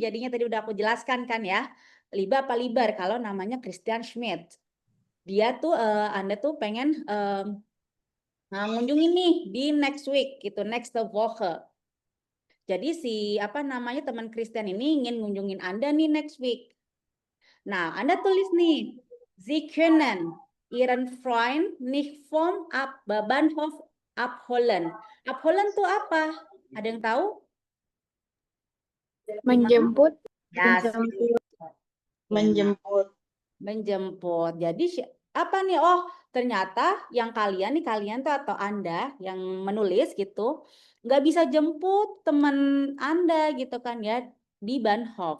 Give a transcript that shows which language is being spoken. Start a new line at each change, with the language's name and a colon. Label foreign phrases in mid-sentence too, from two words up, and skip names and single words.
Indonesian: Jadinya tadi udah aku jelaskan kan ya. Liba apa Liber kalau namanya Christian Schmidt. Dia tuh Anda tuh pengen Nah, ngunjungin nih di
English: next week
Indonesian: gitu, next Woche. Jadi si apa namanya teman Christian ini ingin ngunjungin Anda nih
English: next week.
Indonesian: Nah, Anda tulis nih,
German: Sie können Ihren Freund nicht vom Bahnhof abholen.
Indonesian: Abholen tuh apa? Ada yang tahu? Menjemput. Ya, Menjemput. menjemput. Jadi apa nih? Oh, ternyata yang kalian tuh atau Anda yang menulis gitu, nggak bisa jemput teman Anda gitu kan ya di Bahnhof.